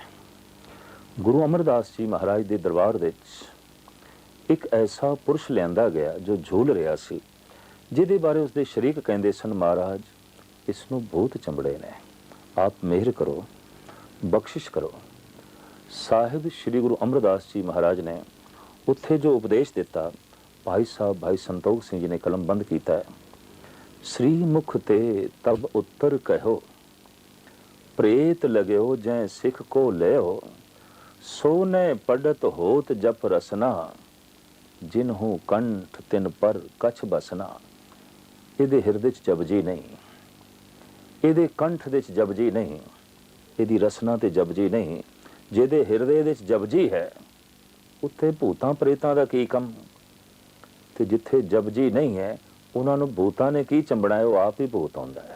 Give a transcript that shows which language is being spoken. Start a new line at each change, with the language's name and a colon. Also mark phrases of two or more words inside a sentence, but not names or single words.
Punjabi: ਗੁਰੂ ਅਮਰਦਾਸ ਜੀ ਮਹਾਰਾਜ ਦੇ ਦਰਬਾਰ ਵਿੱਚ ਇੱਕ ਐਸਾ ਪੁਰਸ਼ ਲਿਆਂਦਾ ਗਿਆ ਜੋ ਝੂਲ ਰਿਹਾ ਸੀ, ਜਿਹਦੇ ਬਾਰੇ ਉਸਦੇ ਸ਼ਰੀਕ ਕਹਿੰਦੇ ਸਨ, ਮਹਾਰਾਜ ਇਸ ਨੂੰ ਭੂਤ ਚੰਬੜੇ ਨੇ, ਆਪ ਮਿਹਰ ਕਰੋ, ਬਖਸ਼ਿਸ਼ ਕਰੋ। ਸਾਹਿਬ ਸ੍ਰੀ ਗੁਰੂ ਅਮਰਦਾਸ ਜੀ ਮਹਾਰਾਜ ਨੇ ਉੱਥੇ ਜੋ ਉਪਦੇਸ਼ ਦਿੱਤਾ, ਭਾਈ ਸਾਹਿਬ ਭਾਈ ਸੰਤੋਖ ਸਿੰਘ ਜੀ ਨੇ ਕਲਮਬੰਦ ਕੀਤਾ ਹੈ।
Hindi: श्री मुख ते तब उत्तर कहो, प्रेत लग्यो जै सिख को लेओ, सोने पढ़त होत जप रसना, जिन्हू कंठ तिन पर कछ बसना।
Punjabi: ਇਹਦੇ ਹਿਰਦੇ 'ਚ ਜਪਜੀ ਨਹੀਂ, ਇਹਦੇ ਕੰਠ ਦੇ 'ਚ ਜਪਜੀ ਨਹੀਂ, ਇਹਦੀ ਰਸਨਾ ਤੇ ਜਪਜੀ ਨਹੀਂ। ਜਿਹਦੇ ਹਿਰਦੇ ਦੇ 'ਚ ਜਪਜੀ ਹੈ ਉੱਥੇ ਭੂਤਾਂ ਪ੍ਰੇਤਾਂ ਦਾ ਕੀ ਕੰਮ, ਤੇ ਜਿੱਥੇ ਜਪਜੀ ਨਹੀਂ ਹੈ ਉਹਨਾਂ ਨੂੰ ਭੂਤਾਂ ਨੇ ਕੀ ਚੰਬਣਾ ਹੈ, ਉਹ ਆਪ ਹੀ ਭੂਤ ਹੁੰਦਾ ਹੈ।